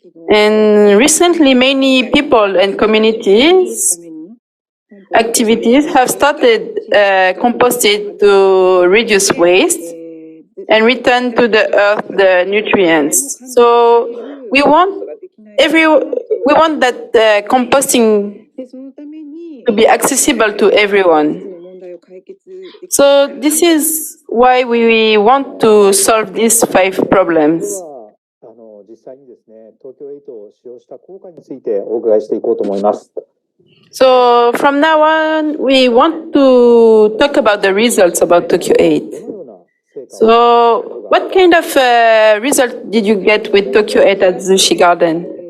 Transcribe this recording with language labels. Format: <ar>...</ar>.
<en>And recently, many people and communities activities have started composting to reduce waste and return to the earth the nutrients. So we want that composting to be accessible to everyone. So this is why we want to solve these 5 problems.</en> <ja>実際にですね、TOKYO8を使用した効果についてお伺いしていこうと思います。</ja> <en>So from now on, we want to talk about the results about TOKYO8. So what kind of result did you get with TOKYO8 at Zushi Garden?</en>